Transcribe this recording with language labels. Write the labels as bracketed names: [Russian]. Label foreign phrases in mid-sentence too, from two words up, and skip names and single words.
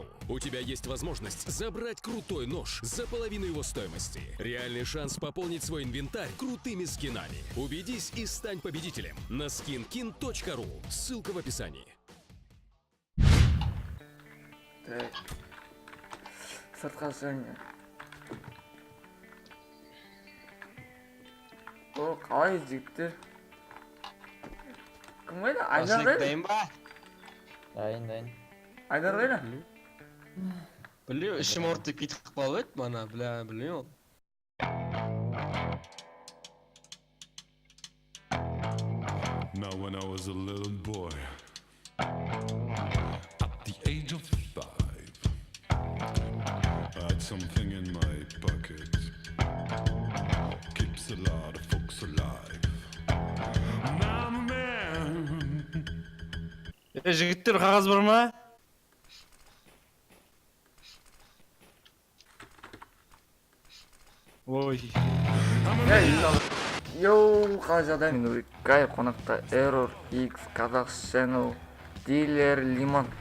[Russian] У тебя есть возможность забрать крутой нож за половину его стоимости. Реальный шанс пополнить свой инвентарь крутыми скинами. Убедись и стань победителем на skinkin.ru. Ссылка в описании. Так. [Kazakh] Сыртқа шығыңа. О, қалай жігіттер? Кім қайда? Айдар қайда? Дайын ба? Дайын. Айдар қайда? Білу, ішім ортып кетіп қалып еді, мана, білу. [English] Now when I was a little boy, at the age of 5, I had something in my pocket, keeps a lot of folks alive. Now I'm a man. [Kazakh] Жігіттер, қағаз бар ма? Ой. Йоу, қалай жағдай? Мен Урикай, қонақта Error, X, Казах Channel, Дилер, Лимон.